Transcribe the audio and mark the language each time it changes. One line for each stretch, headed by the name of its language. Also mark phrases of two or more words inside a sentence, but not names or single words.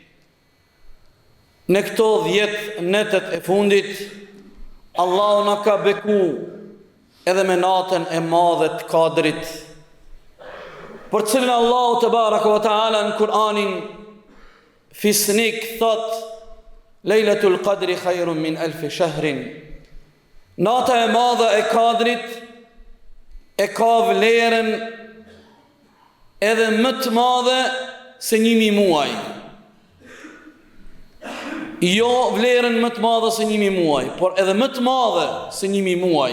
Albanian: Në këto 10 netët e fundit, Allahu na ka beku edhe me natën e madhe të Kadrit, për cilën Allahu
Arabic: تبارك وتعالى
Albanian: në Kur'anin fisnik thot:
Arabic: ليلة القدر خير من ألف شهر.
Albanian: Nata e madhe e Kadrit e ka vlerën edhe më të madhe se 1000 muaj. Jo vlerën më të madhe se 1000 muaj, por edhe më të madhe se 1000 muaj.